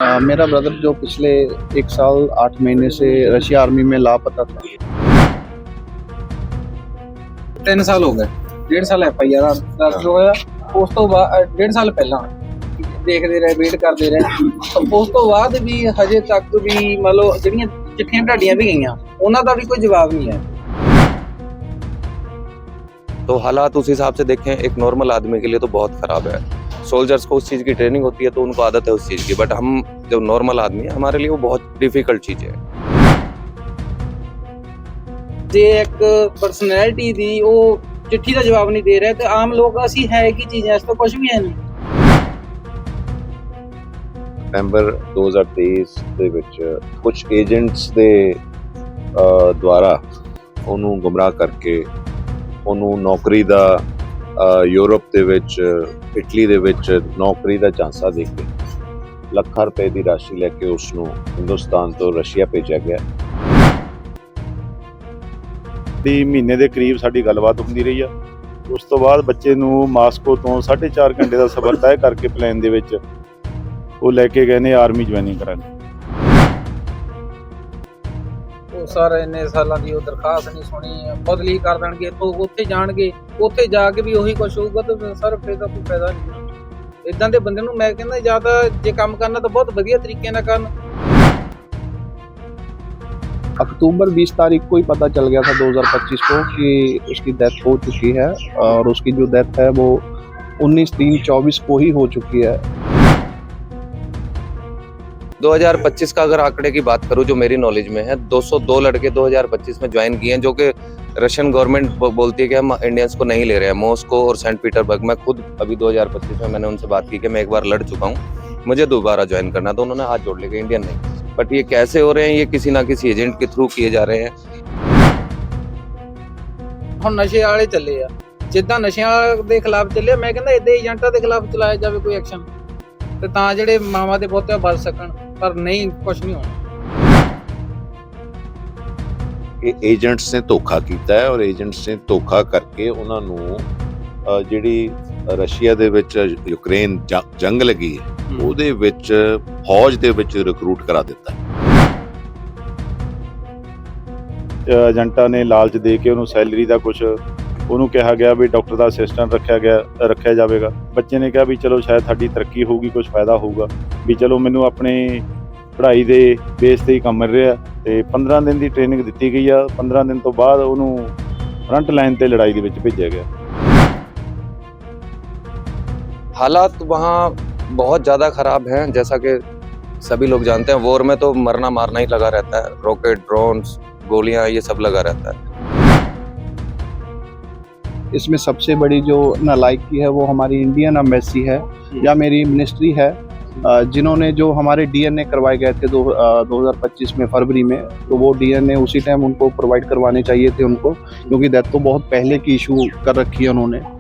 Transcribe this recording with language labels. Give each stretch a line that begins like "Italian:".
Hindi: मेरा ब्रदर जो पिछले 1 साल 8 महीने से रशिया आर्मी में लापता था।
Punjabi: 3 ਸਾਲ ਹੋ ਗਏ। 1.5 ਸਾਲ FIR ਦਰਜ ਹੋਇਆ। ਉਸ ਤੋਂ ਬਾਅਦ 1.5 ਸਾਲ ਪਹਿਲਾਂ ਦੇਖਦੇ ਰਹੇ, ਵੇਟ ਕਰਦੇ ਰਹੇ। ਉਸ ਤੋਂ ਬਾਅਦ ਵੀ ਹਜੇ ਤੱਕ ਵੀ ਮਤਲਬ ਜਿਹੜੀਆਂ ਚਿੱਠੀਆਂ ਢਾਡੀਆਂ ਵੀ ਗਈਆਂ, ਉਹਨਾਂ ਦਾ ਵੀ ਕੋਈ ਜਵਾਬ
Hindi: नहीं है। तो हालात उस हिसाब से देखें, एक नॉर्मल आदमी के लिए तो बहुत खराब है। सोल्जर्स को उस चीज़ की ट्रेनिंग होती है तो उनको आदत है उस चीज़ की, बट हम जो नॉर्मल आदमी है हमारे लिए वो बहुत डिफिकल्ट चीज़ है। जे एक पर्सनैलिटी दी वो चिट्ठी का जवाब नहीं दे रहे तो आम लोग असी है की चीज़ है, इस तो कुछ भी है नहीं।
Punjabi: ਨਵੰਬਰ 2023 ਦੇ ਵਿੱਚ ਕੁਝ ਏਜੰਟਸ ਦੇ ਦੁਆਰਾ ਉਹਨੂੰ ਗੁੰਮਰਾਹ ਕਰਕੇ ਉਹਨੂੰ ਨੌਕਰੀ ਦਾ ਯੂਰਪ ਦੇ ਵਿੱਚ, ਇਟਲੀ ਦੇ ਵਿੱਚ ਨੌਕਰੀ ਦਾ ਝਾਂਸਾ ਦੇ ਕੇ ਲੱਖਾਂ ਰੁਪਏ ਦੀ ਰਾਸ਼ੀ ਲੈ ਕੇ ਉਸ ਨੂੰ ਹਿੰਦੁਸਤਾਨ ਤੋਂ ਰਸ਼ੀਆ ਭੇਜਿਆ ਗਿਆ। ਦੀ ਮਹੀਨੇ ਦੇ ਕਰੀਬ ਸਾਡੀ ਗੱਲਬਾਤ ਹੁੰਦੀ ਰਹੀ ਆ। ਉਸ ਤੋਂ ਬਾਅਦ ਬੱਚੇ ਨੂੰ ਮਾਸਕੋ ਤੋਂ 4.5 ਘੰਟੇ ਦਾ ਸਫ਼ਰ ਤੈਅ ਕਰਕੇ ਪਲੇਨ ਦੇ ਵਿੱਚ ਉਹ ਲੈ ਕੇ ਗਏ ਨੇ ਆਰਮੀ ਜੁਆਇਨਿੰਗ ਕਰਾਂਗੇ। ਉਹ ਸਰ ਇੰਨੇ ਸਾਲਾਂ ਦੀ ਉਹ ਦਰਖਾਸਤ ਨਹੀਂ ਸੁਣੀ, ਬਦਲੀ ਕਰ ਦੇਣਗੇ ਤੋਂ ਉੱਥੇ ਜਾਣਗੇ, ਉੱਥੇ ਜਾ ਕੇ ਵੀ ਉਹੀ ਕੁਝ ਹੋਊਗਾ ਤਾਂ ਸਰ ਫਿਰ ਤਾਂ ਕੋਈ ਫਾਇਦਾ ਨਹੀਂ। ਇਦਾਂ ਦੇ ਬੰਦੇ ਨੂੰ ਮੈਂ ਕਹਿੰਦਾ ਜਾਂ ਤਾਂ ਜੇ ਕੰਮ ਕਰਨਾ ਤਾਂ ਬਹੁਤ ਵਧੀਆ ਤਰੀਕੇ ਨਾਲ ਕਰਨ।
Hindi: अक्टूबर 20 तारीख को ही पता चल गया था 2025 को कि उसकी डेथ हो चुकी है और उसकी जो डेथ है वो 19/3/24 को ही हो चुकी है। 2025 का अगर आंकड़े की बात करूं जो मेरी नॉलेज में है, 202 लड़के 2025 में ज्वाइन किए हैं, जो कि रशियन गवर्नमेंट बोलती है कि हम इंडियंस को नहीं ले रहे हैं। मॉस्को और सेंट पीटरबर्ग में खुद अभी 2025 में मैंने उनसे बात की कि मैं एक बार लड़ चुका हूँ, मुझे दोबारा ज्वाइन करना, तो उन्होंने हाथ जोड़ लिया इंडियन नहीं। बट ये कैसे हो रहे हैं, ये किसी ना किसी एजेंट के थ्रू किए जा रहे हैं।
Punjabi: ਹੁਣ ਨਸ਼ੇ ਵਾਲੇ ਚੱਲੇ ਆ, ਜਿੱਦਾਂ ਨਸ਼ਿਆਂ ਦੇ ਖਿਲਾਫ ਚੱਲੇ, ਮੈਂ ਕਹਿੰਦਾ ਇਦਾਂ ਏਜੰਟਾਂ ਦੇ ਖਿਲਾਫ ਚਲਾਇਆ ਜਾਵੇ ਕੋਈ ਐਕਸ਼ਨ, ਤੇ ਤਾਂ ਜਿਹੜੇ ਮਾਵਾਂ ਦੇ ਪੋਤੇ ਬਚ ਸਕਣ, ਪਰ ਨਹੀਂ, ਕੁਝ ਨਹੀਂ ਹੋਣਾ। ਇਹ ਏਜੰਟਸ ਨੇ ਧੋਖਾ ਕੀਤਾ ਹੈ ਔਰ ਏਜੰਟਸ ਨੇ ਧੋਖਾ ਕਰਕੇ ਉਹਨਾਂ ਨੂੰ ਜਿਹੜੀ ਰਸ਼ੀਆ ਦੇ ਵਿੱਚ ਯੂਕਰੇਨ ਜੰਗ ਲੱਗੀ ਹੈ ਉਹਦੇ ਵਿੱਚ ਫੌਜ ਦੇ ਵਿੱਚ ਰਿਕਰੂਟ ਕਰਾ ਦਿੱਤਾ। ਏਜੰਟਾਂ ਨੇ ਲਾਲਚ ਦੇ ਕੇ ਉਹਨੂੰ ਸੈਲਰੀ ਦਾ ਕੁਝ ਉਹਨੂੰ ਕਿਹਾ ਗਿਆ ਵੀ ਡਾਕਟਰ ਦਾ ਅਸਿਸਟੈਂਟ ਰੱਖਿਆ ਜਾਵੇਗਾ। ਬੱਚੇ ਨੇ ਕਿਹਾ ਵੀ ਚਲੋ ਸ਼ਾਇਦ ਸਾਡੀ ਤਰੱਕੀ ਹੋਊਗੀ, ਕੁਝ ਫਾਇਦਾ ਹੋਊਗਾ, ਵੀ ਚਲੋ ਮੈਨੂੰ ਆਪਣੀ ਪੜ੍ਹਾਈ ਦੇ ਬੇਸ ਤੇ ਹੀ ਕੰਮ ਮਿਲ ਰਿਹਾ। ਤੇ 15 ਦਿਨ ਦੀ ਟ੍ਰੇਨਿੰਗ ਦਿੱਤੀ ਗਈ ਆ। 15 ਦਿਨ ਤੋਂ ਬਾਅਦ ਉਹਨੂੰ ਫਰੰਟ ਲਾइन ਤੇ ਲੜਾਈ ਦੇ ਵਿੱਚ ਭੇਜਿਆ ਗਿਆ।
Hindi: हालात वहाँ बहुत ज़्यादा ख़राब हैं, जैसा कि सभी लोग जानते हैं। वॉर में तो मरना मारना ही लगा रहता है, रॉकेट, ड्रोन्स, गोलियाँ, ये सब लगा रहता है। इसमें सबसे बड़ी जो नालायकी है वो हमारी इंडियन एम्बेसी है या मेरी मिनिस्ट्री है, जिन्होंने जो हमारे DNA करवाए गए थे 2025 में फरवरी में, तो वो DNA उसी टाइम उनको प्रोवाइड करवाने चाहिए थे उनको, क्योंकि डेथ तो बहुत पहले की इशू कर रखी है उन्होंने।